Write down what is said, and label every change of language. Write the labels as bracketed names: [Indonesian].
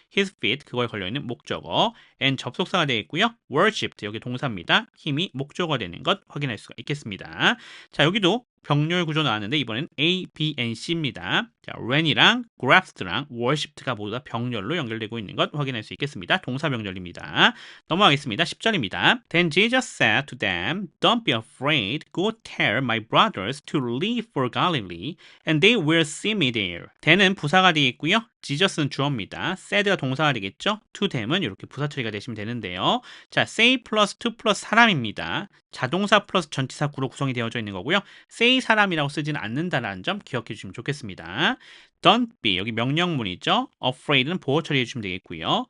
[English] his feet [Korean] 그거에 걸려있는 목적어, and 접속사가 되어 있고요. worshipped 여기 동사입니다. 힘이 목적어가 되는 것 확인할 수가 있겠습니다. 자, 여기도 병렬 구조 나왔는데 이번엔 A, B, and C입니다. 자, when이랑 grasped랑 worshipped가 모두 다 병렬로 연결되고 있는 것 확인할 수 있겠습니다. 동사 병렬입니다. 넘어가겠습니다. 10절입니다. [English] Then Jesus said to them, Don't be afraid. Go tell my brothers to leave for Galilee, and they will see me there. [Korean] then은 부사가 되어 있고요. Jesus는 주어입니다. said가 동사가 되겠죠. to them은 이렇게 부사 처리가 되시면 되는데요. 자, say 플러스 to 플러스 사람입니다. 자동사 플러스 전치사 구로 구성이 되어져 있는 거고요. say 사람이라고 쓰지는 않는다라는 점 기억해 주시면 좋겠습니다. [English] Don't be [Korean] 여기 명령문이죠. afraid는 보호 처리해 주시면 되겠고요.